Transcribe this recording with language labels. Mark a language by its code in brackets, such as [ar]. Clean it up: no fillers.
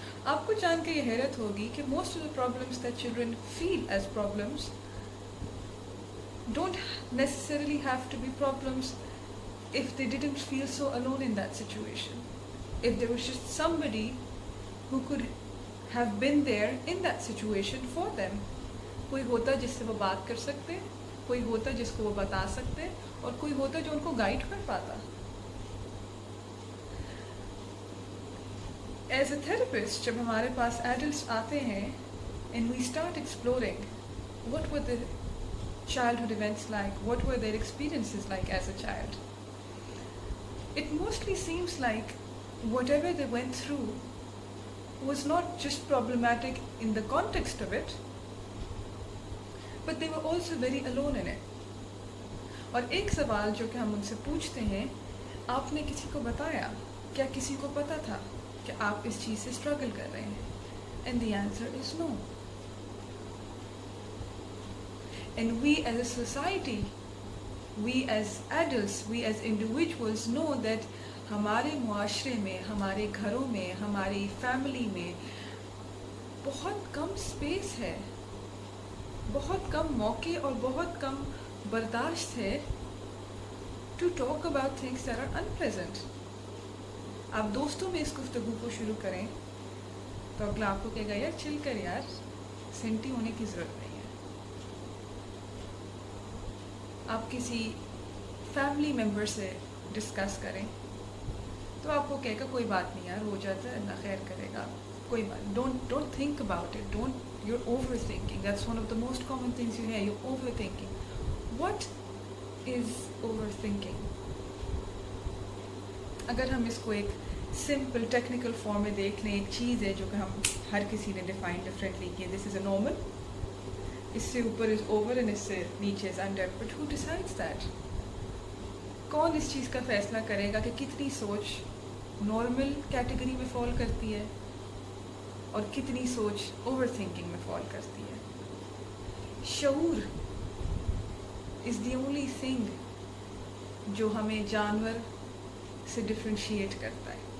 [ur] آپ کو جان کے یہ حیرت ہوگی کہ [en] Most of the problems that children feel as problems don't necessarily have to be problems if they didn't feel so alone in that situation. If there was just somebody who could have been there in that situation for them. [ur] کوئی ہوتا جس سے وہ بات کر سکتے, کوئی ہوتا جس کو وہ بتا سکتے, اور کوئی ہوتا جو ان کو گائیڈ کر پاتا. [en] as a therapist [ur] جب ہمارے پاس ایڈلٹس آتے ہیں [en] and we start exploring what were the childhood events like, what were their experiences like as a child, it mostly seems like whatever they went through was not just problematic in the context of it, but they were also very alone in it. [ur] اور ایک سوال جو کہ ہم ان سے پوچھتے ہیں, آپ نے کسی کو بتایا, کیا کسی کو پتا تھا کہ آپ اس چیز سے اسٹرگل کر رہے ہیں؟ [en] And the answer is no. And we as a society, we as adults, we as individuals know that [ur] ہمارے معاشرے میں, ہمارے گھروں میں, ہماری فیملی میں بہت کم اسپیس ہے, بہت کم موقع اور بہت کم برداشت ہے [en] To talk about things that are unpleasant. [ur] آپ دوستوں میں اس گفتگو کو شروع کریں تو اگلا آپ کو کہے گا یار چل کر یار, سینٹی ہونے کی ضرورت نہیں ہے. آپ کسی فیملی ممبر سے ڈسکس کریں تو آپ کو کہے گا کوئی بات نہیں یار, ہو جاتا ہے, اللہ خیر کرے گا, کوئی بات. [en] Don't think about it, you're overthinking. That's one of the most common things you hear, you're overthinking. What is overthinking? [ur] اگر ہم اس کو ایک سمپل ٹیکنیکل فارم میں دیکھ لیں, ایک چیز ہے جو کہ ہم ہر کسی نے ڈیفائن ڈفرینٹلی کی. [en] this is a normal, [ur] اس سے اوپر [en] is over and [ur] اس سے نیچے [en] Is under. But who decides that? [ur] کون اس چیز کا فیصلہ کرے گا کہ کتنی سوچ نارمل کیٹیگری میں فال کرتی ہے اور کتنی سوچ اوور تھنکنگ میں فال کرتی ہے؟ شعور از دی اونلی تھنگ جو ہمیں جانور سے ڈفرینشیٹ کرتا ہے.